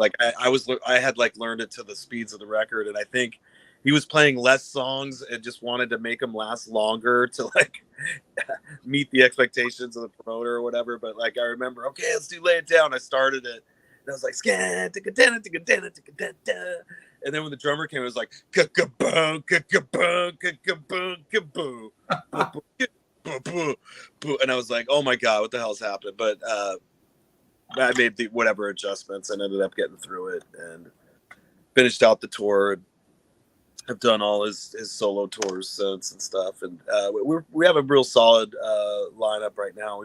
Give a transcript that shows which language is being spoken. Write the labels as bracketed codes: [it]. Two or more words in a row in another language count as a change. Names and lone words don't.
[en] Like I had like learned it to the speeds of the record, and I think he was playing less songs and just wanted to make them last longer to like meet the expectations of the promoter or whatever. But like I remember, okay, let's do Lay It Down. I started it, and I was like, and then when the drummer came, it was like ka-ka-boom, ka-ka-boom, ka-ka-boom, ka-boom, and I was like, oh my god, what the hell's happening? But I made the whatever adjustments and ended up getting through it and finished out the tour. I've done all his solo tours since and stuff, and we have a real solid lineup right now.